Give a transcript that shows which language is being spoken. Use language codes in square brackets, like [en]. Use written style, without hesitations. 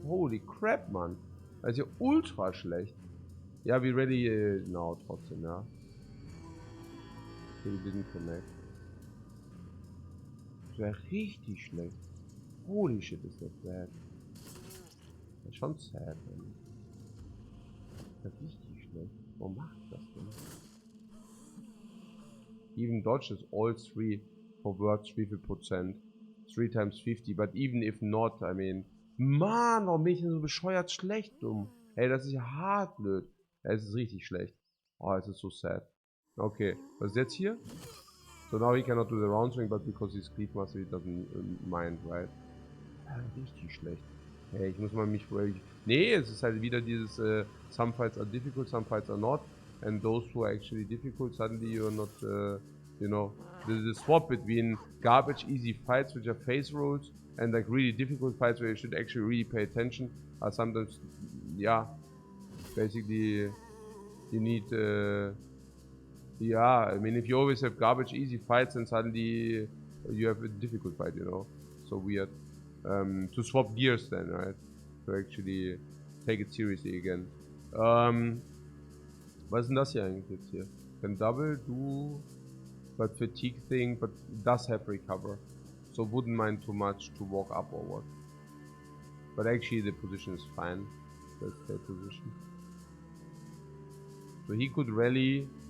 [en] Holy crap, [de] Mann. Das ist ja ultra schlecht. Ja, [en] we ready now [de] trotzdem, ja. [en] Okay, we didn't connect. [de] Das ist ja richtig schlecht. [en] Holy shit, [de] ist das bad. Das ist schon sad, man. Das ist richtig schlecht. Warum macht das denn? [en] Even dodges all 3 for words 3%. 3 times 50, but even if not, I mean... [de] Mann, warum bin ich denn so bescheuert schlecht, dumm? Ey, das ist ja hart blöd. Es ist richtig schlecht. Oh, es ist so sad. Okay, was ist jetzt hier? [en] So now he cannot do the round swing, but because he's Cleave Master, he doesn't mind, right? [de] Richtig schlecht. Hey, ich muss mal mich... Nee, es ist halt wieder dieses... [en] some fights are difficult, some fights are not. And those who are actually difficult, suddenly you're not... you know, the swap between garbage easy fights, which are phase rolls, and like really difficult fights where you should actually really pay attention, are sometimes... Yeah, basically... You need... yeah, I mean, if you always have garbage easy fights, and suddenly you have a difficult fight, you know? So weird. To swap gears then, right? To actually take it seriously again. [de] Was ist denn das hier eigentlich jetzt hier? [en] Can double do, but fatigue thing, but does have recover. So wouldn't mind too much to walk up or what. But actually the position is fine. Let's stay position. So he could rally.